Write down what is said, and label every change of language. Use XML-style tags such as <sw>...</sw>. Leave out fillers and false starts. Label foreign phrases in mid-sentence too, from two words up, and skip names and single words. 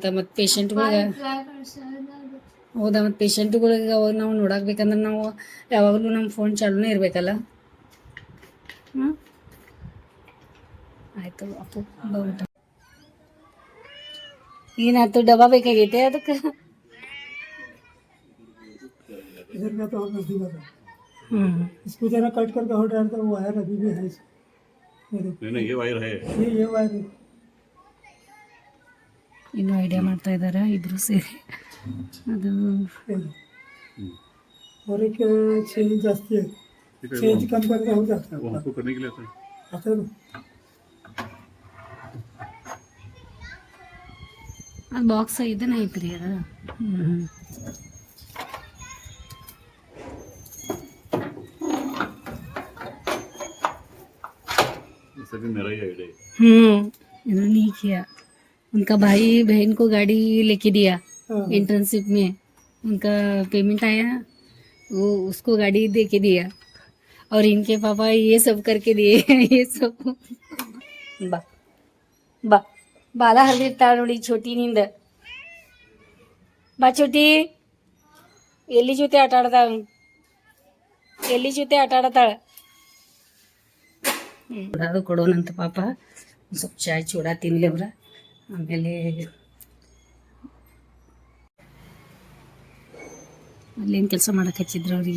<kn>ಮತ್ತು ಪೇಷಂಟ್ಗಳಿಗೆ ಹೌದಾ, ಮತ್ತು ಪೇಷಂಟ್ಗಳಿಗೆ ಅವಾಗ ನಾವು ನೋಡಾಕ್ಬೇಕಂದ್ರೆ ನಾವು ಯಾವಾಗಲೂ ನಮ್ಮ ಫೋನ್ ಚಾಲೂನೇ ಇರಬೇಕಲ್ಲ. ಹ್ಞೂ ಆಯಿತು ಅಪ್ಪು ಬಾ ಊಟ. ಏನಾಯ್ತು, ಡಬ್ಬ ಬೇಕಾಗೈತೆ ಅದಕ್ಕೆ?</kn> <hi>इधर का तो और नजदीक है, इसको जरा कट करके हट रहा था, वो वायर अभी भी है नहीं, ये वायर है, ये वायर है.</hi> <kn>ಇನ್ನೂ ಐಡಿಯಾ ಮಾಡ್ತಾ ಇದ್ದಾರೆ ಇಬ್ಬರು ಸೇರಿ. ಅದು</kn> <hi>और एक चेंज जास्ती है, चेंज कम करके हो जाता है, वो हमको करने के लिए आता है.</hi> <kn>ಅದು ಬಾಕ್ಸ್ ಇದನ್ನ ಐತ್ರಿ ಅದು.</kn> <hi>इन्होंने नहीं किया। उनका भाई बहन को गाड़ी लेके दिया इंटर्नशिप में, उनका पेमेंट आया, वो उसको गाड़ी दे के दिया, और इनके पापा ये सब करके दिए ये सब.</hi> <kn>बा बा ಬಾಲ ಹರಿದಿರ್ತಾಳೆ ನೋಡಿ ಚೋಟಿನಿಂದ. ಬಾ ಚೋಟಿ, ಎಲ್ಲಿ ಜೊತೆ ಆಟ ಆಡ್ತಾಳ, ಎಲ್ಲಿ ಜೊತೆ ಆಟ ಆಡತಾಳ. ಅದು ಕೊಡೋಣಂತ ಪಾಪ. ಸ್ವಲ್ಪ ಚಾಯ್ ಚೂಡ ತಿನ್ಲಿ ಅವ್ರ, ಆಮೇಲೆ ಅಲ್ಲೇನು ಕೆಲಸ ಮಾಡಕ್ಕೆ ಹಚ್ಚಿದ್ರು ಅವ್ರಿಗೆ.</kn>